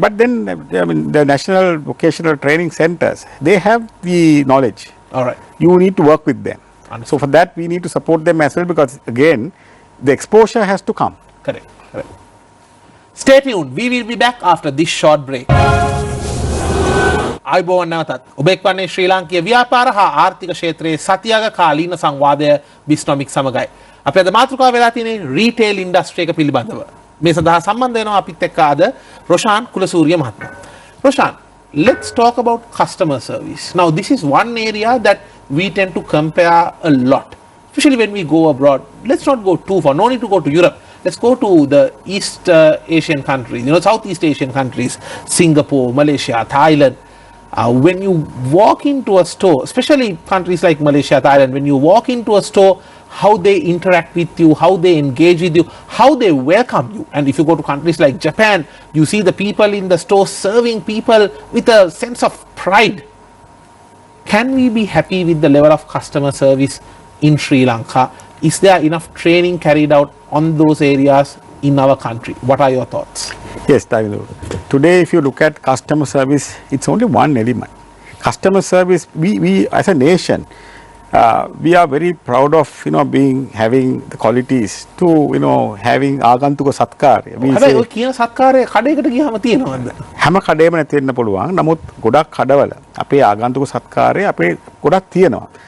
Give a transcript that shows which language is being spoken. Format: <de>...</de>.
<en>But then, I mean, the national vocational training centers, they have the knowledge. All right. You need to work with them. Understood. So for that, we need to support them as well, because again, the exposure has to come. Correct. Correct. Stay tuned. We will be back after this short break.</en> <si>අයිබෝවන් නැවතත් ඔබ එක්වන්නේ ශ්‍රී ලාංකීය ව්‍යාපාර හා ආර්ථික ක්ෂේත්‍රයේ සතියක කාලීන සංවාදය බිස්නොමික් සමගයි. අපි අද මාතෘකාව වෙලා තියෙන්නේ රීටේල් ඉන්ඩස්ට්‍රි එක පිළිබඳව. මේ සඳහා සම්බන්ධ වෙනවා අපිත් එක්ක අද රොෂාන් කුලසූරිය මහත්මයා.</si> <en>Roshan, let's talk about customer service. Now this is one area that we tend to compare a lot, especially when we go abroad. Let's not go too far. No need to go to Europe. Let's go to the East Asian countries, Southeast Asian countries, Singapore, Malaysia, Thailand. When you walk into a store, especially countries like Malaysia, Thailand, when you walk into a store, how they interact with you, how they engage with you, how they welcome you. And if you go to countries like Japan, you see the people in the store serving people with a sense of pride. Can we be happy with the level of customer service in Sri Lanka? Is there enough training carried out on those areas in our country? What are your thoughts? Yes, Davidu. Today, if you look at customer service, it's only one element. Customer service, we as a nation, we are very proud of having the qualities to having</en> <si>ආගන්තුක සත්කාරය.</si> <en>We</en> <si>හැබැයි</si> <en>say</en> <si>ඔය කියන සත්කාරය කඩේකට ගියාම තියෙනවද? හැම කඩේම නැති වෙන්න පුළුවන්. නමුත් ගොඩක් කඩවල අපේ ආගන්තුක සත්කාරය අපේ ගොඩක් තියෙනවා.</si>